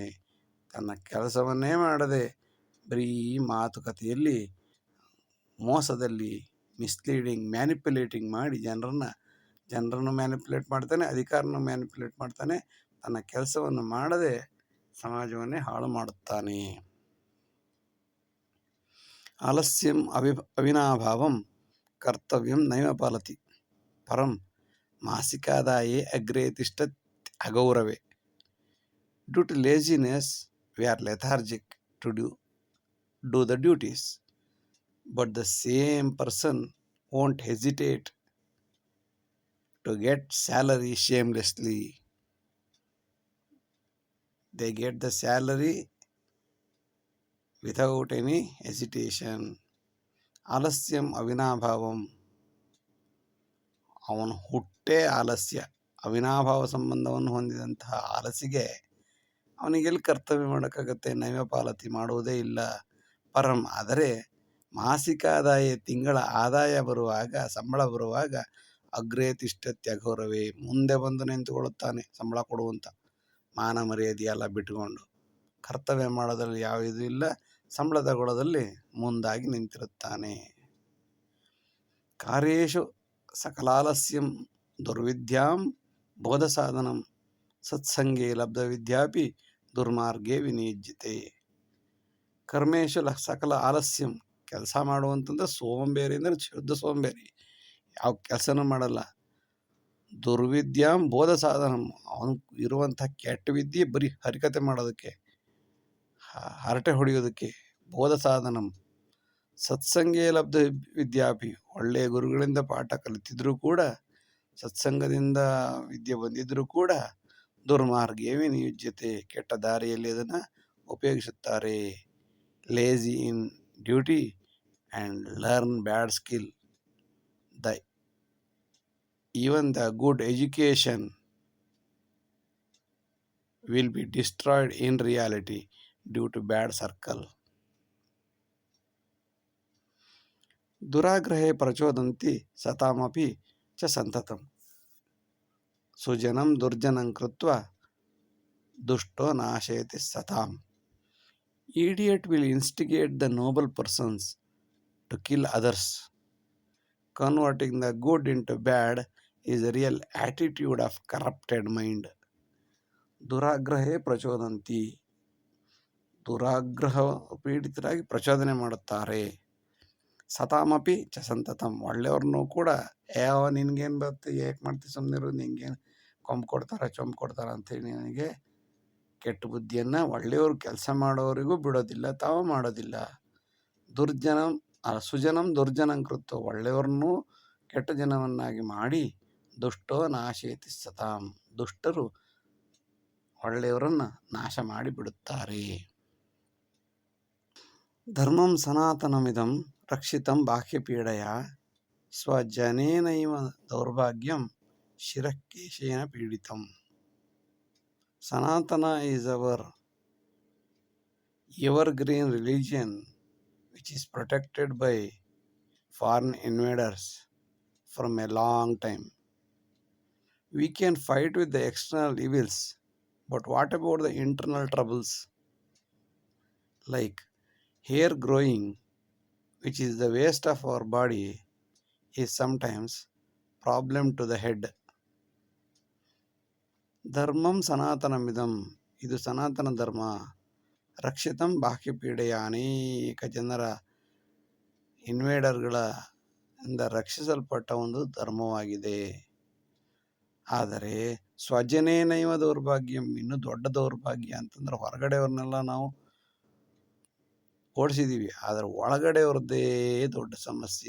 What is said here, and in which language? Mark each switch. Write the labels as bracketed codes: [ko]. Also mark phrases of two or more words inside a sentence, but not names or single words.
[kn] ತನ್ನ ಕೆಲಸವನ್ನೇ ಮಾಡದೆ ಬರೀ ಮಾತುಕತೆಯಲ್ಲಿ, ಮೋಸದಲ್ಲಿ, [en] misleading, manipulating [kn] ಮಾಡಿ ಜನರನ್ನು ಮ್ಯಾನಿಪ್ಯುಲೇಟ್ ಮಾಡ್ತಾನೆ, ಅಧಿಕಾರನ ಮ್ಯಾನಿಪ್ಯುಲೇಟ್ ಮಾಡ್ತಾನೆ. ತನ್ನ ಕೆಲಸವನ್ನು ಮಾಡದೆ ಸಮಾಜವನ್ನೇ ಹಾಳು ಮಾಡುತ್ತಾನೆ. [sa] ಆಲಸ್ಯಂ ಅವಿನಾಭಾವಂ ಕರ್ತವ್ಯಂ ನೈವ ಪಾಲತಿ ಪರಂ ಮಾಸಿಕಾದಾಯೇ ಅಗ್ರೇ ತಿಷ್ಠತ್ ಅಗೌರವೇ. [en] Due to laziness, we are lethargic to do the duties, but the same person won't hesitate to get salary shamelessly. They get the salary without any hesitation. [sa] ಆಲಸ್ಯಂ ಅವಿನಾಭಾವಂ, [kn] ಅವನು ಹುಟ್ಟೇ ಆಲಸ್ಯ. ಅವಿನಾಭಾವ ಸಂಬಂಧವನ್ನು ಹೊಂದಿದಂತಹ ಆಲಸಿಗೆ ಅವನಿಗೆಲ್ಲಿ ಕರ್ತವ್ಯ ಮಾಡೋಕ್ಕಾಗತ್ತೆ? [sa] ನೈವ ಪಾಲತಿ, [kn] ಮಾಡುವುದೇ ಇಲ್ಲ. ಪರಂ, ಆದರೆ ಮಾಸಿಕ ಆದಾಯ, ತಿಂಗಳ ಆದಾಯ ಬರುವಾಗ, ಸಂಬಳ ಬರುವಾಗ [sa] ಅಗ್ರೇ ತಿಷ್ಠತ್ಯಘೋರವೇ, [kn] ಮುಂದೆ ಬಂದು ನಿಂತುಕೊಳ್ಳುತ್ತಾನೆ ಸಂಬಳ ಕೊಡುವಂತ. ಮಾನ ಮರ್ಯಾದೆ ಎಲ್ಲ ಬಿಟ್ಟುಕೊಂಡು ಕರ್ತವ್ಯ ಮಾಡೋದ್ರಲ್ಲಿ ಯಾವ ಇದು ಇಲ್ಲ, ಸಂಬಳ ತಗೊಳ್ಳೋದಲ್ಲಿ ಮುಂದಾಗಿ ನಿಂತಿರುತ್ತಾನೆ. [sa] ಕಾರ್ಯೇಷು ಸಕಲಾಲಸ್ಯಂ ದುರ್ವಿದ್ಯಾಂ ಬೋಧ ಸಾಧನಂ ಸತ್ಸಂಗೇ ಲಬ್ಧ ವಿದ್ಯಾಪಿ ದುರ್ಮಾರ್ಗೇ ವಿನಿಯುಜ್ಯತೆ. ಕರ್ಮೇಶು ಸಕಲ ಆಲಸ್ಯಂ, [kn] ಕೆಲಸ ಮಾಡುವಂತಂದ್ರೆ ಸೋಂಬೇರಿ ಅಂದರೆ ಶುದ್ಧ ಸೋಂಬೇರಿ, ಯಾವ ಕೆಲಸನೂ ಮಾಡಲ್ಲ. [sa] ದುರ್ವಿದ್ಯಾಂ ಬೋಧ ಸಾಧನಂ, [kn] ಅವನು ಇರುವಂಥ ಕೆಟ್ಟ ವಿದ್ಯೆ ಬರೀ ಹರಿಕತೆ ಮಾಡೋದಕ್ಕೆ, ಹರಟೆ ಹೊಡೆಯೋದಕ್ಕೆ. [sa] ಬೋಧ ಸಾಧನಂ ಸತ್ಸಂಗೇ ಲಬ್ಧ ವಿದ್ಯಾಪಿ, [kn] ಒಳ್ಳೆಯ ಗುರುಗಳಿಂದ ಪಾಠ ಕಲಿತಿದ್ರೂ ಕೂಡ, ಸತ್ಸಂಗದಿಂದ ವಿದ್ಯೆ ಬಂದಿದ್ರೂ ಕೂಡ [sa] ದುರ್ಮಾರ್ಗೇ ವಿನಿಯುಜ್ಯತೆ, [kn] ಕೆಟ್ಟ ದಾರಿಯಲ್ಲಿ ಅದನ್ನು ಉಪಯೋಗಿಸುತ್ತಾರೆ. [en] lazy in duty and learn bad skill. Even the good education will be destroyed in reality due to bad circle. [sa] ದುರಾಗ್ರಹೇ ಪ್ರಚೋದಂತಿ ಸತಾಮಪಿ ಚ ಸಂತತಂ, ಸುಜನಂ ದುರ್ಜನಂ ಕೃತ್ವ ದುಷ್ಟೋ ನಾಶಯತಿ ಸತಾಂ. [en] Idiot will instigate the noble persons to kill others. Converting the good into bad is a real attitude of corrupted mind. [sa] ದುರಾಗ್ರಹೇ ಪ್ರಚೋದಂತಿ, [kn] ದುರಾಗ್ರಹ ಪೀಡಿತರಾಗಿ ಪ್ರಚೋದನೆ ಮಾಡುತ್ತಾರೆ. [sa] ಸತಾಮಪಿ ಚ ಸಂತತಂ, [kn] ಒಳ್ಳೆಯವ್ರನ್ನೂ ಕೂಡ ನಿನ್ಗೇನು ಬರುತ್ತೆ, ಏಕೆ ಮಾಡ್ತೀವಿ ಸುಮ್ಮನಿರು, ನಿಂಗೇನು ಕೊಂಬು ಕೊಡ್ತಾರೆ ಚೊಂಬು ಕೊಡ್ತಾರೆ ಅಂಥೇಳಿ ನನಗೆ ಕೆಟ್ಟ ಬುದ್ಧಿಯನ್ನು ಒಳ್ಳೆಯವರು ಕೆಲಸ ಮಾಡೋರಿಗೂ ಬಿಡೋದಿಲ್ಲ, ತಾವು ಮಾಡೋದಿಲ್ಲ. [sa] ಸುಜನಂ ದುರ್ಜನಂ ಕೃತ್ವ, [kn] ಒಳ್ಳೆಯವ್ರನ್ನೂ ಕೆಟ್ಟ ಜನವನ್ನಾಗಿ ಮಾಡಿ [sa] ದುಷ್ಟೋ ನಾಶಯತಿ ಸತಾಂ, [kn] ದುಷ್ಟರು ಒಳ್ಳೆಯವರನ್ನು ನಾಶ ಮಾಡಿಬಿಡುತ್ತಾರೆ. [sa] ಧರ್ಮಂ ಸನಾತನಮಿದಂ ರಕ್ಷಿತಂ ಬಾಹ್ಯಪೀಡೆಯ ಸ್ವಜನೇನೈವ ದೌರ್ಭಾಗ್ಯಂ ಶಿರಃಕೇಶೇನ ಪೀಡಿತಂ. [en] Sanatana is our evergreen religion which is protected by foreign invaders from a long time. We can fight with the external evils, but what about the internal troubles like hair growing, which is the waste of our body, is sometimes problem to the head. [sa] ಧರ್ಮಂ ಸನಾತನಮಿದಂ, [kn] ಇದು ಸನಾತನ ಧರ್ಮ. [sa] ರಕ್ಷಿತಂ ಬಾಹ್ಯಪೀಡೆಯ, [kn] ಅನೇಕ ಜನರ ಇನ್ವೇಡರ್ಗಳ ಇಂದ ರಕ್ಷಿಸಲ್ಪಟ್ಟ ಒಂದು ಧರ್ಮವಾಗಿದೆ. ಆದರೆ [sa] ಸ್ವಜನೇನೈವ ದೌರ್ಭಾಗ್ಯಂ, [kn] ಇನ್ನು ದೊಡ್ಡ ದೌರ್ಭಾಗ್ಯ ಅಂತಂದ್ರೆ ಹೊರಗಡೆಯವ್ರನ್ನೆಲ್ಲ ನಾವು ಓಡಿಸಿದ್ದೀವಿ, ಆದರೆ ಒಳಗಡೆಯವ್ರದ್ದೇ ದೊಡ್ಡ ಸಮಸ್ಯೆ.